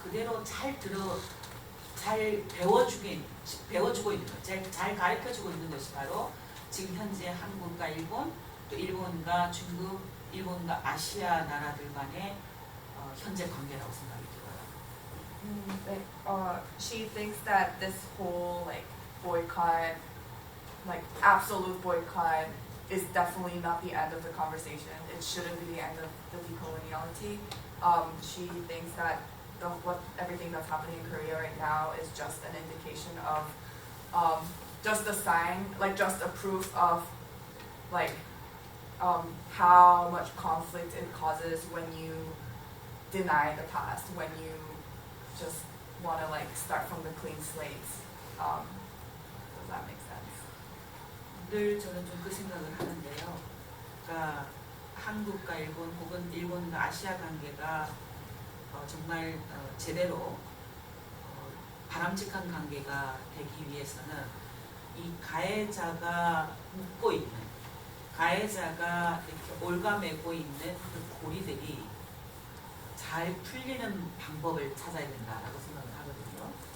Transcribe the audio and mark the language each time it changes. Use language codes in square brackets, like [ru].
[ko] 그대로 잘 배워주고 있는 것, 잘 가르쳐주고 있는 것이 바로 지금 현재 한국과 일본, 또 일본과 중국, 일본과 아시아 나라들 간의 현재 관계라고 생각이 들어요. [en] She thinks that this whole like boycott, like absolute boycott, is definitely not the end of the conversation. It shouldn't be the end of the decoloniality. She thinks that everything that's happening in Korea right now is just an indication of just a sign, like just a proof of like how much conflict it causes when you deny the past, when you just want to like start from the clean slates. Does that make sense? [ko] 늘 저는 좀 그 생각을 하는데요. 그러니까 한국과 일본 혹은 일본과 아시아 관계가 정말 제대로 바람직한 관계가 되기 위해서는 이 가해자가 묶고 있는, 가해자가 이렇게 올가매고 있는 그 고리들이 잘 풀리는 방법을 찾아야 된다라고 생각을 하거든요.